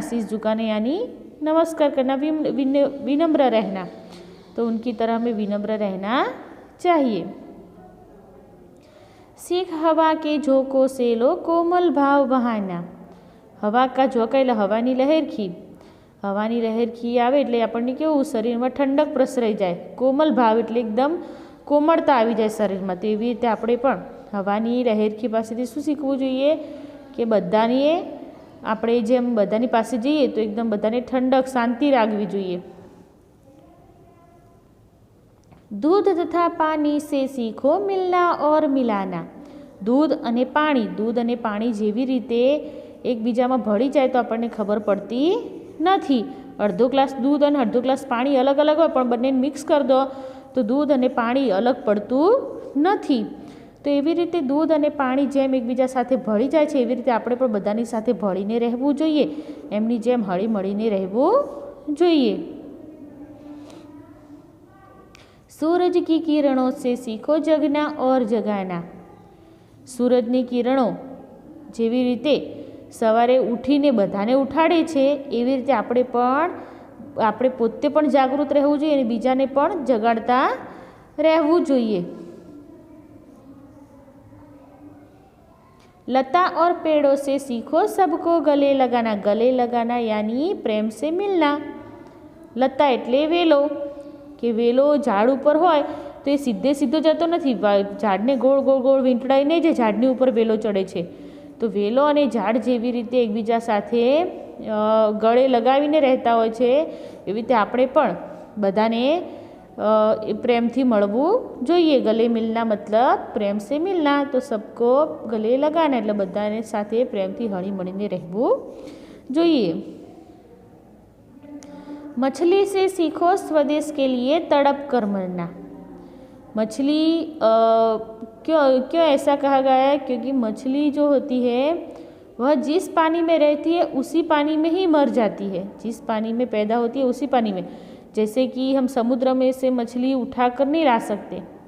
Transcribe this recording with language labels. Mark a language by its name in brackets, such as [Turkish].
[Hindi] शीश झुकाना यानी नमस्कार करना, विनम्र रहना। तो उनकी तरह हमें विनम्र रहना चाहिए। सीख हवा के झोंकों से लो कोमल भाव बहाना। हवा का झोंका [Gujarati] એટલે હવાની લહેરખી। હવાની લહેરખી આવે એટલે આપણને કેવું શરીરમાં ઠંડક પ્રસરાઈ જાય। કોમલ ભાવ એટલે એકદમ કોમળતા આવી જાય શરીરમાં। તો એવી રીતે આપણે પણ હવાની લહેરખી પાસેથી શું શીખવું જોઈએ કે બધાને આપણે જેમ બધાની પાસે જઈએ તો એકદમ બધાને ઠંડક, શાંતિ રાખવી જોઈએ। [Hindi] दूध तथा पानी से सीखो मिलना और मिलाना। [Gujarati] दूध અને પાણી જેવી રીતે એકબીજામાં ભળી જાય તો આપણને ખબર પડતી નથી। અડધો ગ્લાસ दूध અને અડધો ગ્લાસ પાણી અલગ અલગ હોય, પણ બંને મિક્સ કરી દો તો दूध અને પાણી અલગ પડતું નથી। તો એવી રીતે दूध અને પાણી જેમ એકબીજા સાથે ભળી જાય છે, એવી રીતે આપણે પણ બધાની સાથે ભળીને રહેવું જોઈએ, એમની જેમ હળી મળીને રહેવું જોઈએ। [Hindi] सूरज की किरणों से सीखो जगना और जगाना। [Gujarati] सूरजની કિરણો જેવી રીતે સવારે ઉઠીને બધાને ઉઠાડે છે, એવી રીતે આપણે પોતે પણ જાગૃત રહેવું જોઈએ અને બીજાને પણ જગાડતા રહેવું જોઈએ। [Hindi] लता और पेड़ों से सीखो सबको गले लगाना। गले लगाना यानी प्रेम से मिलना। [Gujarati] लता એટલે વેલો, કે વેલો ઝાડ ઉપર હોય તો એ સીધે સીધો જતો નથી, ઝાડને ગોળ ગોળ ગોળ વીંટળાઈને જે ઝાડની ઉપર વેલો ચડે છે। તો વેલો અને ઝાડ જેવી રીતે એકબીજા સાથે ગળે લગાવીને રહેતા હોય છે, એવી રીતે આપણે પણ બધાને प्रेमથી મળવું જોઈએ। [Hindi] ગલે મિલના મતલબ પ્રેમ સે મિલના। [Gujarati] તો સબકો ગલે લગાના એટલે બધાને સાથે પ્રેમથી હળી મળીને રહેવું જોઈએ। [Hindi] मछली से सीखो स्वदेश के लिए तड़प कर मरना। मछली क्यों क्यों ऐसा कहा गया है? क्योंकि मछली जो होती है वह जिस पानी में रहती है उसी पानी में ही मर जाती है। जिस पानी में पैदा होती है उसी पानी में। जैसे कि हम समुद्र में से मछली उठाकर नहीं ला सकते।